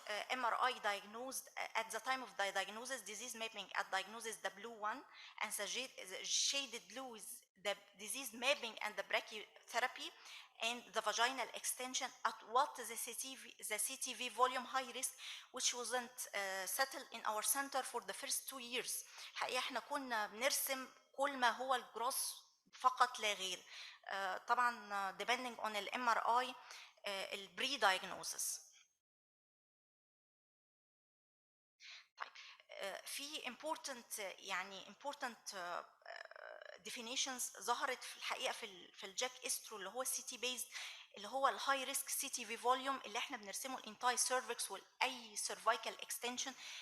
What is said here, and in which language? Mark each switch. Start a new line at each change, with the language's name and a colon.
English: MRI diagnosed at the time of the diagnosis, disease mapping at diagnosis, the blue one, and the shaded blue is the disease mapping and the brachytherapy, and the vaginal extension at what the CTV volume high risk, which wasn't settled in our center for the first 2 years.
Arabic: حقيقة احنا كنا بنرسم كل ما هو الجروس فقط لا غير. طبعا
English: depending on ال MRI ال pre-diagnosis.
Arabic: طيب في important يعني important definitions ظهرت في الحقيقه في الجاك استرو اللي هو السي تي بيز، اللي هو الهاي ريسك سي تي في فوليوم اللي احنا بنرسمه الانتاي سيرفكس واي سيرفايكال اكستنشن.